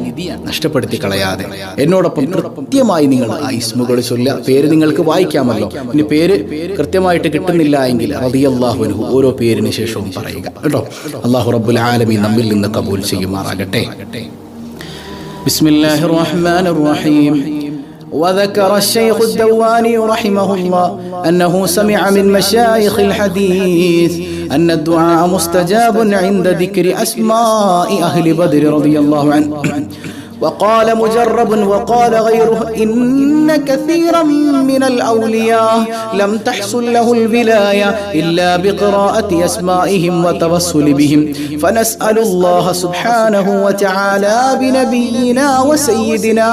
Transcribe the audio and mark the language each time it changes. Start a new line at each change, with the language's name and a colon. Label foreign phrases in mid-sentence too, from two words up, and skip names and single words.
Malayalam: നഷ്ടപ്പെടുത്തി കളയാതെ എന്നോടൊപ്പം കൃത്യമായി നിങ്ങൾ ആ ഇസ്മുകൾ ചൊല്ലുക. പേര് നിങ്ങൾക്ക് വായിക്കാമല്ലോ. ഇനി പേര് കൃത്യമായിട്ട് കിട്ടുന്നില്ല എങ്കിൽ
Arabic: رضي الله عنه
Malayalam: ഓരോ പേരിന് ശേഷവും പറയുക കേട്ടോ.
Arabic: الله رب العالمين
Malayalam: നമ്മിൽ നിന്ന് കബൂൽ ചെയ്യുമാറാകട്ടെ.
Arabic: بسم الله الرحمن الرحيم. وذكر الشيخ الدواني رحمه الله أنه سمع من مشايخ الحديث أن الدعاء مستجاب عند ذكر أسماء أهل بدر رضي الله عنه. وقال مجرب وقال غيره إن كثيرا من الأولياء لم تحصل له الولاية إلا بقراءة أسمائهم وتوسل بهم فنسأل الله سبحانه وتعالى بنبينا وسيدنا